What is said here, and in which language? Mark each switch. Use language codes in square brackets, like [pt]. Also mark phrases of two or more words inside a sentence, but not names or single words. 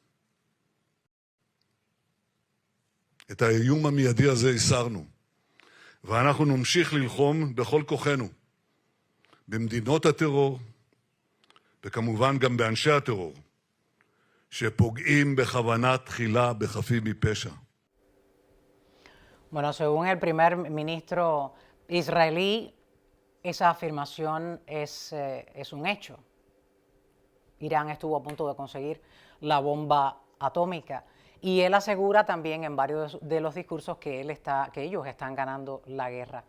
[he] את האיום המיידי הזה הסרנו, ואנחנו נמשיך ללחום בכל כוחנו, במדינות הטרור, וכמובן גם באנשי הטרור, שפוגעים בכוונה תחילה בחפים מפשע. [es] Bueno, según el primer ministro israelí, esa afirmación es un hecho. Irán estuvo a punto de conseguir la bomba atómica y él asegura también en varios de los discursos que ellos están ganando la guerra.